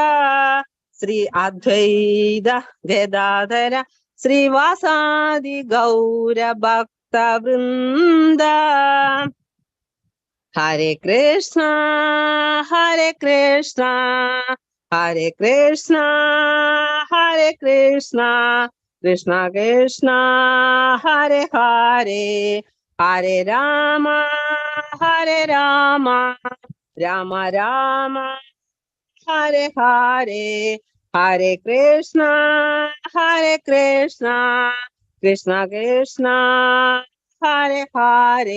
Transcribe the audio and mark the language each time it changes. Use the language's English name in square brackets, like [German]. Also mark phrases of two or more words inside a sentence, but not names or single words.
[Sanskrit] ശ്രീ അദ്വൈത ഗദാധര ശ്രീവാസാദി ഗൗര ഭക്ത വൃന്ദ. ഹരേ കൃഷ്ണ ഹരേ കൃഷ്ണ ഹരേ കൃഷ്ണ ഹരേ കൃഷ്ണ കൃഷ്ണ കൃഷ്ണ ഹരേ ഹരേ. ഹരേ രാമ ഹരേ രാമ രാമ രാമ ഹരേ ഹരേ. ഹരേ കൃഷ്ണ കൃഷ്ണ കൃഷ്ണ ഹരേ ഹരേ.